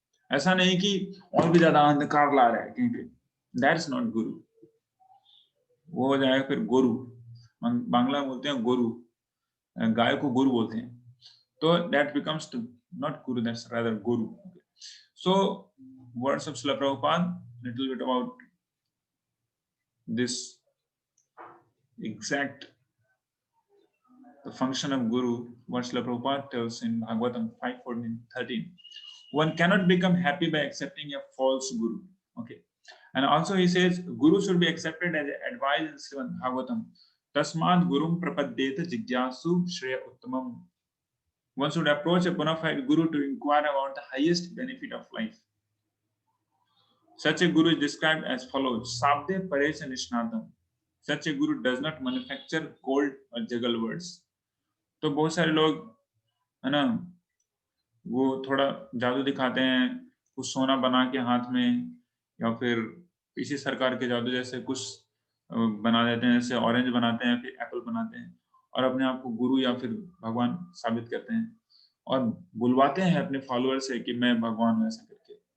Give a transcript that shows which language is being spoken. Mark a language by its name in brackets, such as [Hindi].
[Hindi] ऐसा नहीं कि और भी ज्यादा अंधकार ला रहा है कहीं पे, [English] that is not guru, [Hindi] वो हो जाएगा फिर गुरु। बांग्ला में बोलते हैं गुरु, गाय को गुरु बोलते हैं, तो [English] That becomes not guru, that's rather guru. So words of Srila Prabhupada, little bit about this exact the function of guru, what Srila Prabhupada tells in Bhagavatam 5:14-13. One cannot become happy by accepting a false guru. Okay, and also he says guru should be accepted as advice in Srimad Bhagavatam. [Sanskrit] Tasmad gurum prapadyeta jigyasu shreya uttamam. [English] One should approach a bona fide guru to inquire about the highest benefit of life. Such a guru is described as follows: Sabde Paresh Nishnatam. Such a guru does not manufacture gold or juggle words. [Hindi] तो बहुत सारे लोग है ना, वो थोड़ा जादू दिखाते हैं, कुछ सोना बना के हाथ में, या फिर इसी सरकार के जादू जैसे कुछ बना देते हैं, जैसे ऑरेंज बनाते हैं, फिर एप्पल बनाते हैं, और अपने आप को गुरु या फिर भगवान साबित करते हैं, और बुलवाते हैं अपने फॉलोअर से कि मैं भगवान हूं ऐसा करके।